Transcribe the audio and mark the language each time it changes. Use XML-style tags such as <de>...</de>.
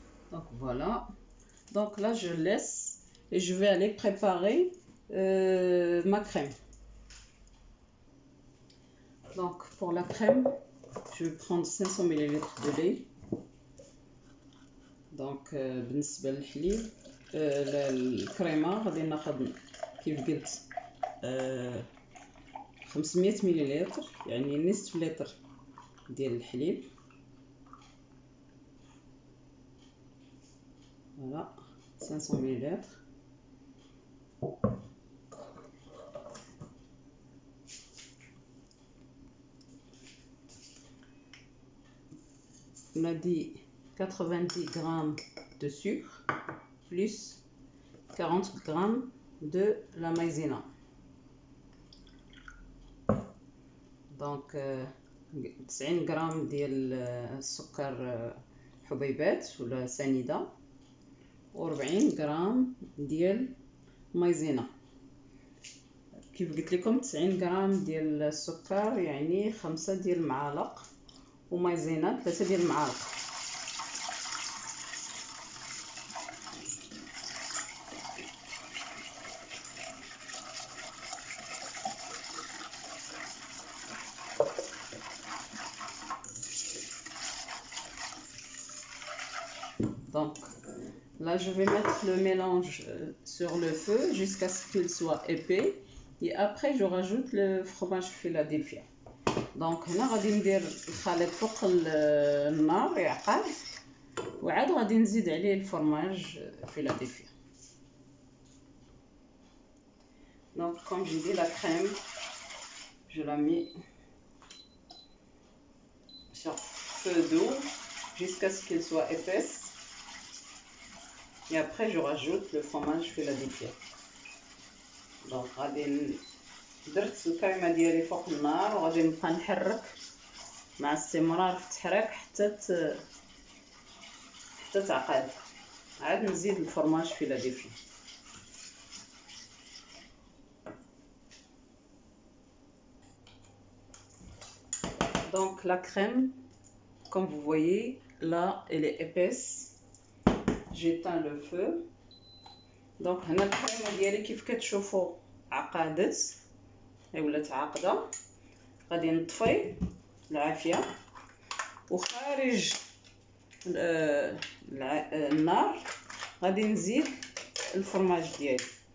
<fr>Donc voilà, donc là je laisse et je vais aller préparer ma crème. Donc pour la crème je vais prendre 500 ml de lait. Donc</fr> <ar>بالنسبه للحليب الكريمه غادي ناخذ كيف قلت 500 ملل، يعني نصف لتر ديال الحليب.</ar> <fr>Voilà, 500 ml. on a dit 90 grammes de sucre plus 40 grammes de la maïzena. Donc</fr> <ar>90 غرام ديال السكر حبيبات ولا سنيده و40 غرام ديال مايزينا. كيف قلت لكم 90 غرام ديال السكر يعني 5 ديال المعالق ومايزينا 3 ديال المعالق.</ar> <fr>Donc là je vais mettre le mélange sur le feu jusqu'à ce qu'il soit épais et après je rajoute le fromage Philadelphia. Donc</fr> <ar>هنا غادي ندير الخليط فوق النار يعقد وعاد غادي نزيد عليه الفرماج Philadelphia.</ar> <fr>Donc comme j'ai dit, la crème je la mets sur feu doux jusqu'à ce qu'il soit épaisse. Et après je rajoute le fromage Philadelphia. Donc</fr> <ar>غادي درت الكريمه ديالي فوق النار وغادي نبقى نحرك مع استمرار في التحريك حتى تعقد. عاد نزيد الفرماج Philadelphia.</ar> <fr>Donc la crème, comme vous voyez là, elle est épaisse. J'éteins le feu. Donc</fr> <ar>هنا الكريمه ديالي كيف كتشوفوا عقدت ولات عاقده. غادي نطفي العافيه وخارج النار غادي نزيد الفرماج ديالي.</ar>